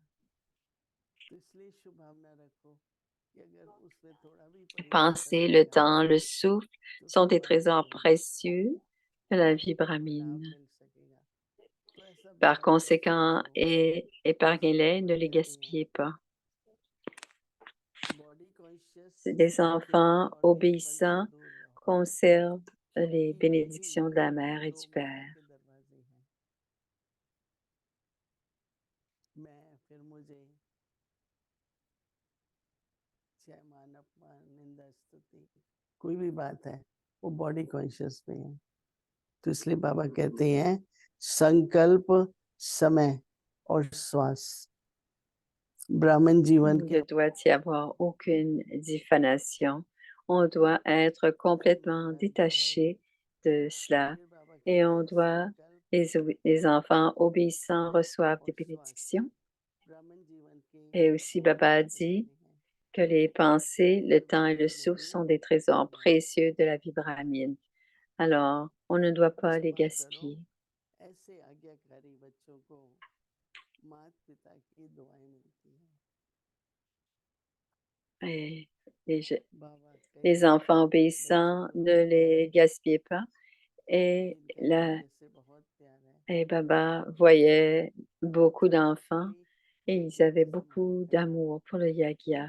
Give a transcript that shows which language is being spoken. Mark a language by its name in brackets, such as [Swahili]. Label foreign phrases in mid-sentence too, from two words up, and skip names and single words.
[French] Penser, le temps, le souffle sont des trésors précieux de la vie brahmine. Par conséquent, épargnez-les, ne les gaspillez pas. Des enfants obéissants conservent les bénédictions de la mère et du père. [Hindi] कोई भी बात है वो [English] body conscious [Hindi] में है तो इसलिए बाबा कहते हैं संकल्प समय और श्वास ब्राह्मण जीवन [French] Il [Hindi] के [French] ne doit y avoir aucune diffamation. On doit être complètement détaché de cela et on doit, les enfants obéissants reçoivent des bénédictions. Et aussi, Baba a dit que les pensées, le temps et le souffle sont des trésors précieux de la vie brahmine. Alors, on ne doit pas les gaspiller. [Hindi] ऐसे आज्ञाकारी बच्चों को माता पिता की दुआएं मिलती हैं [French] Et les enfants obéissants, ne les gaspillez pas. Et, et Baba voyait beaucoup d'enfants et ils avaient beaucoup d'amour pour le yagya.